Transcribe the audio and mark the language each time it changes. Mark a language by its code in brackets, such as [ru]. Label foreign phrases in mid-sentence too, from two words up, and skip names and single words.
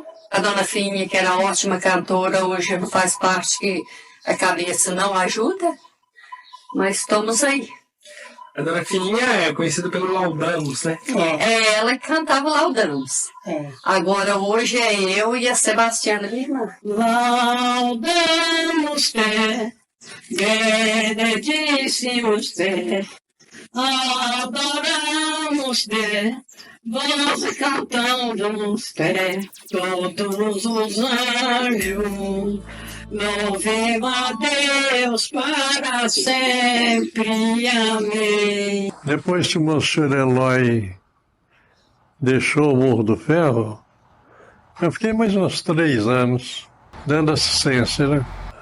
[pt] A Dona Finha, que era ótima cantora, hoje não faz parte, que a cabeça não ajuda. Mas estamos aí. A Dona Fininha é conhecida pelo Laudamos, né? Ela que cantava Laudamos. Agora hoje é eu e a Sebastiana, minha irmã. [la] Laudamos te, benedicimos te, adoramos te, [pt] vós cantamos te, todos os anjos. Louvemos a Deus para sempre. Amém. Depois que o Monsenhor Eloy deixou o Morro do Ferro, eu fiquei mais uns 3 anos dando assistência, né?